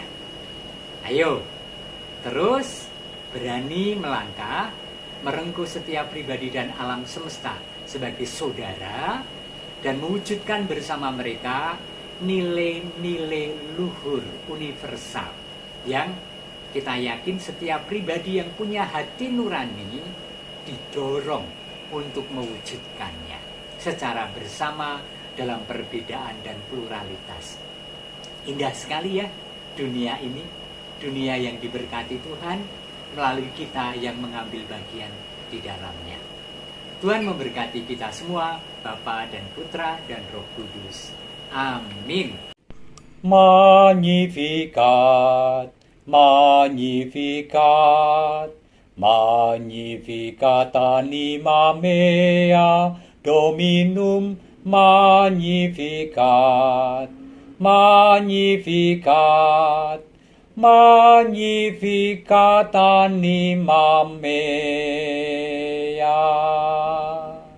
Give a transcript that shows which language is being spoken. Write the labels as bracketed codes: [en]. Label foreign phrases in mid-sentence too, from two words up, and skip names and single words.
[id] Ayo, terus berani melangkah, merengkuh setiap pribadi dan alam semesta sebagai saudara, dan mewujudkan bersama mereka nilai-nilai luhur universal yang kita yakin setiap pribadi yang punya hati nurani didorong untuk mewujudkannya secara bersama dalam perbedaan dan pluralitas. Indah sekali ya dunia ini, dunia yang diberkati Tuhan melalui kita yang mengambil bagian di dalamnya. Tuhan memberkati kita semua, Bapa dan Putra dan Roh Kudus. Amin. [la] Magnificat, Magnificat, Magnificat anima mea, Dominum Magnificat, Magnificat, Magnificat anima mea.